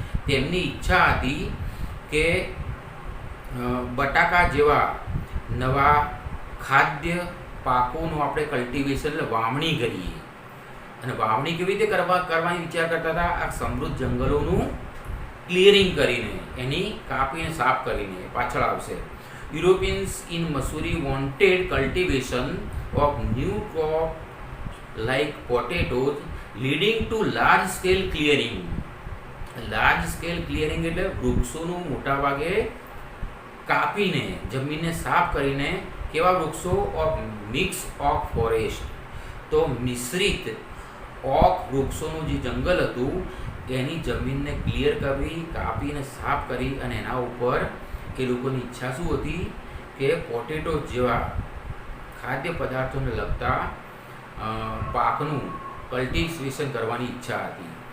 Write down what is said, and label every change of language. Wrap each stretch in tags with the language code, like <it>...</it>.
<gu>તેમની ઈચ્છા હતી કે બટાકા જેવા નવા ખાદ્ય પાકોનું આપણે કલ્ટિવેશન એટલે વાવણી કરીએ. અને વાવણી કેવી રીતે કરવાની વિચાર કરતા હતા? આ સમૃદ્ધ જંગલોનું ક્લિયરિંગ કરીને, એની કાપીને સાફ કરીને, પાછળ આવશે.</gu> <en>Europeans in Missouri wanted cultivation of new crop like potatoes, leading to large scale clearing.</en> <gu>Large scale clearing એટલે વૃક્ષોનું મોટા ભાગે કાપીને જમીનને સાફ કરીને કેવા વૃક્ષો</gu> <en>of mix of forest,</en> <gu>તો મિશ્રિત ઓક વૃક્ષોનું જે જંગલ હતું એની જમીનને ક્લિયર કરવી, કાપીને સાફ કરી અને એના ઉપર એ લોકોની ઈચ્છા શું હતી કે પોટેટો જેવા ખાદ્ય પદાર્થોને લગતા પાકનું કલ્ટિવેશન કરવાની ઈચ્છા હતી.</gu>